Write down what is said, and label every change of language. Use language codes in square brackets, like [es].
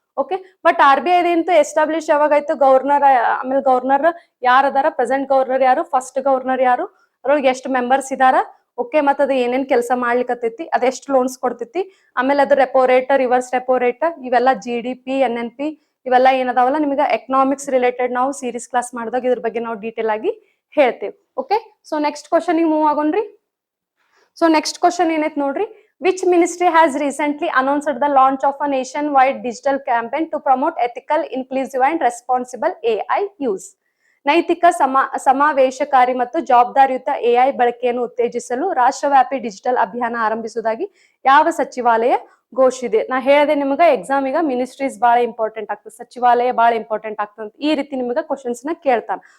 [kn] Okay, but RBI ಇದಂತೂ establish ಯಾವಾಗ ಆಯ್ತು, ಗವರ್ನರ್, ಆಮೇಲೆ ಗವರ್ನರ್ ಯಾರು ಅದಾರ, ಪ್ರೆಸೆಂಟ್ ಗವರ್ನರ್ ಯಾರು, ಫಸ್ಟ್ ಗವರ್ನರ್ ಯಾರು, ಅದ್ರೊಳಗೆ ಎಷ್ಟು ಮೆಂಬರ್ಸ್ ಇದಾರ. ಓಕೆ, ಮತ್ತ ಅದು ಏನೇನ್ ಕೆಲಸ ಮಾಡ್ಲಿಕ್ಕತ್ತೈತಿ, ಅದೆಷ್ಟು ಲೋನ್ಸ್ ಕೊಡ್ತೈತಿ, ಆಮೇಲೆ ಅದ್ರ repo rate, reverse repo rate, ಇವೆಲ್ಲ GDP, NNP ಇವೆಲ್ಲ ಏನದಾವಲ್ಲ ನಿಮಗೆ ಎಕನಾಮಿಕ್ಸ್ ರಿಲೇಟೆಡ್ ನಾವು ಸೀರೀಸ್ ಕ್ಲಾಸ್ ಮಾಡಿದಾಗ ಇದ್ರ ಬಗ್ಗೆ ನಾವು ಡೀಟೇಲ್ ಆಗಿ ಹೇಳ್ತೇವೆ. Okay, so next question move ಆಗೋಣ್ರಿ. [en] so next question [kn] ಏನೈತ್ ನೋಡ್ರಿ, [en] which ministry has recently announced the launch of a nationwide digital campaign to promote ethical, inclusive and responsible AI use? [kn] ನೈತಿಕ ಸಮಾವೇಶಕಾರಿ ಮತ್ತು ಜವಾಬ್ದಾರಿಯುತ ಎಐ ಬಳಕೆಯನ್ನು ಉತ್ತೇಜಿಸಲು ರಾಷ್ಟ್ರವ್ಯಾಪಿ ಡಿಜಿಟಲ್ ಅಭಿಯಾನ ಆರಂಭಿಸುವುದಾಗಿ ಯಾವ ಸಚಿವಾಲಯ ಘೋಷಿಸಿದೆ? ನಾ ಹೇಳಿದೆ ನಿಮಗ ಎಕ್ಸಾಮ್ ಈಗ ಮಿನಿಸ್ಟ್ರೀಸ್ ಬಹಳ ಇಂಪಾರ್ಟೆಂಟ್ ಆಗ್ತದೆ, ಸಚಿವಾಲಯ ಬಹಳ ಇಂಪಾರ್ಟೆಂಟ್ ಆಗ್ತದೆ, ಈ ರೀತಿ ನಿಮಗ ಕ್ವಶನ್ಸ್ ನ ಕೇಳ್ತಾನ.